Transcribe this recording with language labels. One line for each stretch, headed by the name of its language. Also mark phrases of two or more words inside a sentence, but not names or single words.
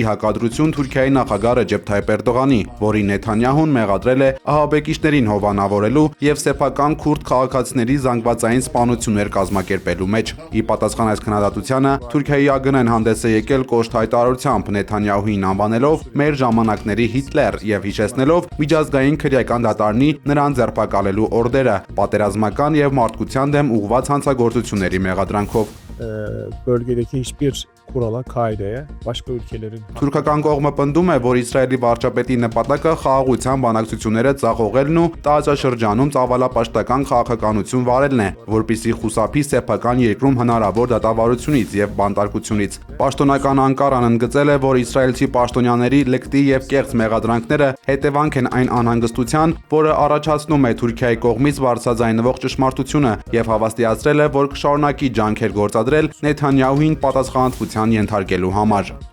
Armenian: հակադրություն Թուրքիայի նախագահ Ռեջեփ Թայիփ Էրդողանի, որին Նեթանյահուն մեղադրել է ահաբեկիչներին հովանավորելու եւ սեփական քուրդ քաղաքացիների զանգվածային սպանություններ կազմակերպելու մեջ։ Ի պատասխան այս քննադատությանը Թուրքիայի ԱԳՆ-ն հանդես է եկել կոշտ հայտարարությամբ Նեթանյահուին անվանելով մեր ժամանակների Հիտլեր եւ հիշեցնելով միջազգային քրեական դատարանի նրան ձերբակալելու օրդերը պատերազմական եւ մարդկության դեմ ուղղված հանցագործությունների մեղադրանքով։
Turkish: Bölgedeki hiçbir kurala, kaideye, başka ülkelerin...
Armenian: Թուրքական կողմը պնդում է, որ Իսրայելի վարչապետի նպատակը խաղաղության բանակցությունները ձախողելն ու տարածաշրջանում ծավալապաշտական քաղաքականություն վարելն է, որպեսզի խուսափի սեփական երկրում հնարավոր դատավարությունից եւ բանտարկությունից։ Պաշտոնական Անկարան ընդգծել է, որ իսրայելցի պաշտոնյաների լկտի եւ կեղծ մեղադրանքները հետևանք են այն անհանգստության, որը առաջացնում է Թուրքիայի կողմից բարձրաձայնվող ճշմարտությունը եւ հավաստիացրել է, որ կշարունակի ջանքեր գործադրել Նեթանյահուին պատասխանատվության ենթարկելու համար։